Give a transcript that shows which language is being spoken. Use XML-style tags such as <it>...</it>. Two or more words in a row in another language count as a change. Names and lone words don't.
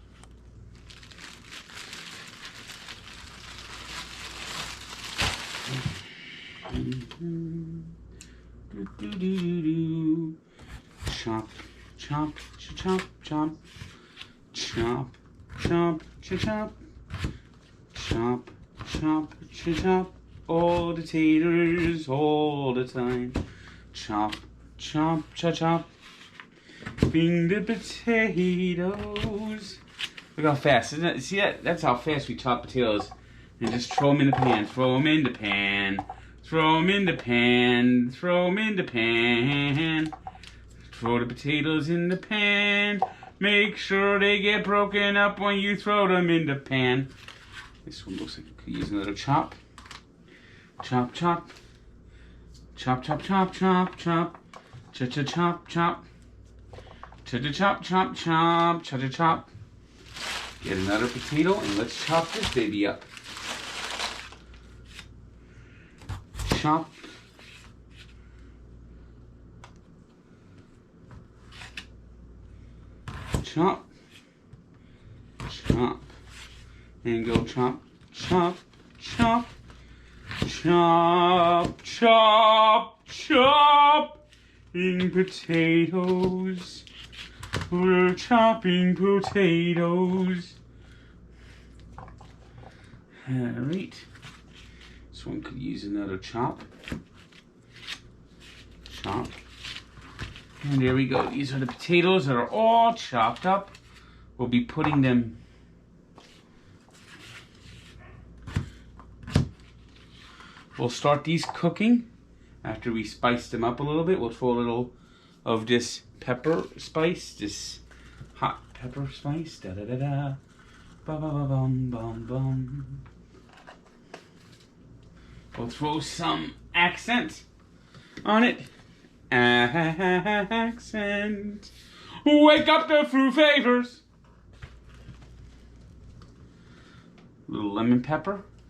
<en>Chop, chop, chop, chop, chop, chop, chop, chop, chop, chop, all the taters all the time. Chop, chop, chop, chop. Bring the potatoes. Look how fast, isn't it? See that? That's how fast we chop potatoes. And just throw them in the pan, throw them in the pan. Throw them in the pan, throw them in the pan. Throw the potatoes in the pan. Make sure they get broken up when you throw them in the pan. This one looks like we could use another chop. Chop, chop. Chop, chop, chop, chop, chop. Cha-cha-chop, chop. Cha-cha-chop, chop, chop. Cha-cha-chop. Get another potato and let's chop this baby up. Chop. Chop. Chop. And go chop, chop, chop. Chop, chop, chopping potatoes. We're chopping potatoes. Alright. This one could use another chop. Chop. And there we go. These are the potatoes that are all chopped up. We'll be putting them We'll start these cooking after we spice them up a little bit. We'll throw a little of this pepper spice, this hot pepper spice. Da da da da. Ba ba ba bum bum bum. We'll throw some accent on it. Accent. Wake up the fruit flavors. A little lemon pepper.</en>